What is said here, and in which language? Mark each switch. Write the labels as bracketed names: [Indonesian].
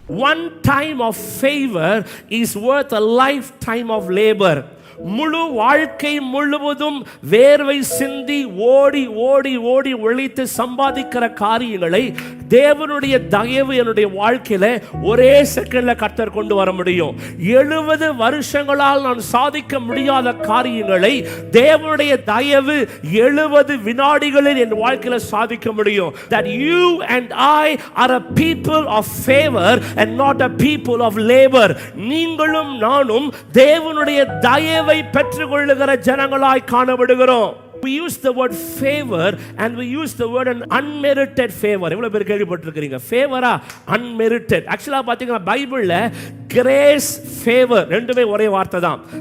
[English] One time of favor is worth a lifetime of labor. [Tamil] முழு வாழ்க்கை முழுவதும் வேர்வை சிந்தி ஓடி ஓடி ஓடி உழைத்து சம்பாதிக்கிற காரியங்களை தேவனுடைய தயவு என்னுடைய வாழ்க்கையில ஒரே செகண்ட்ல கர்த்தர் கொண்டு வர முடியும். 70 வருஷங்களால் நான் சாதிக்க முடியாத காரியங்களை தேவனுடைய தயவு 70 வினாடிகளில் என் வாழ்க்கையில சாதிக்க முடியும். [English] That you and I are a people of favor and not a people of labor. [Tamil] நீங்களும் நானும் தேவனுடைய தயவை பெற்றுக்கொள்ளுகிற ஜனங்களாய் காணப்படுகிறோம். [English] We use the word favor and we use the word an unmerited favor. [Tamil] எவ்வளவு பேர் கேள்விப்பட்டிருக்கீங்க? ஃபேவரா அன்மெரிட்டட். ஆக்சுவலா பாத்தீங்கன்னா பைபிள்ல கிரேஸ் ஃபேவர் ரெண்டுமே ஒரே வார்த்தை தான்.